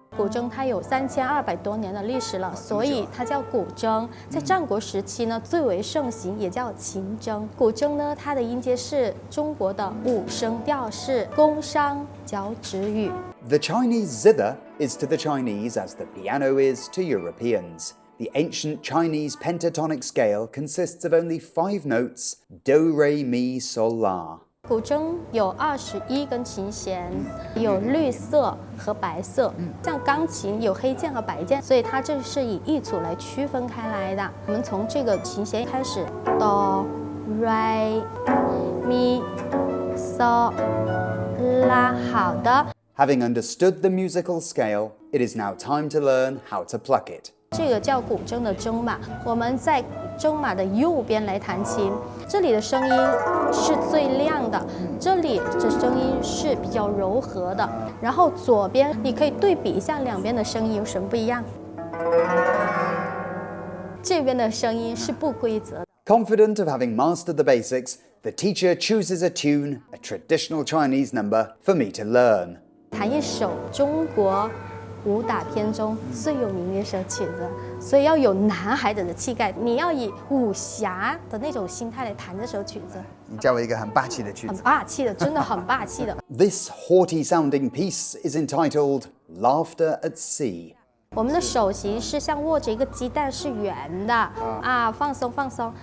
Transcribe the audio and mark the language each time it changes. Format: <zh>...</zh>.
<zh>古筝它有3200多年的历史了，所以它叫古筝。在战国时期呢，最为盛行，也叫秦筝。古筝呢，它的音阶是中国的5声调式，宫商角徵羽。</zh> <en>The Chinese zither is to the Chinese as the piano is to Europeans. The ancient Chinese pentatonic scale consists of only 5 notes: do, re, mi, sol, la.</en> <zh>古筝有21根琴弦，有绿色和白色。像钢琴有黑键和白键，所以它这是以一组来区分开来的。我们从这个琴弦开始，哆、re、mi、sol、la。好的。</zh> <en>Having understood the musical scale, it is now time to learn how to pluck it.</en> <zh>这个叫古筝的筝码，我们在筝码的右边来弹琴，这里的声音是最亮的，这里的声音是比较柔和的，然后左边你可以对比一下两边的声音有什么不一样。这边的声音是不规则的。</zh> <en>Confident of having mastered the basics, the teacher chooses a tune, a traditional Chinese number, for me to learn.</en> <zh>弹一首中国武打片中最有名的一首曲子，所以要有男孩子的气概，你要以武侠的那种心态来弹这首曲子。你教我一个很霸气的曲子。很霸气的，真的很霸气的。</zh> <en>This haughty-sounding piece is entitled Laughter at Sea.</en> <zh>我们的手型是像握着一个鸡蛋，是圆的啊，放松放松。</zh>